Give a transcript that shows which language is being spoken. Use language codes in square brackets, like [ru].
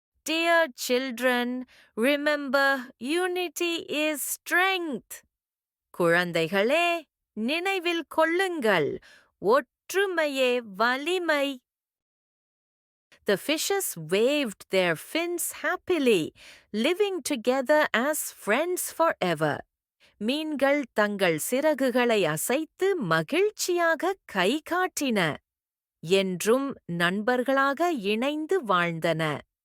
[en] Dear children, remember unity is strength. [ta] குழந்தைகளே, நினைவில் கொள்ளுங்கள், ஒற்றுமையே வலிமை. [en] The fishes waved their fins happily, living together as friends forever. [ta] மீன்கள் தங்கள் சிறகுகளை அசைத்து மகிழ்ச்சியாக கை காட்டின. என்றும் நண்பர்களாக இணைந்து வாழ்ந்தன.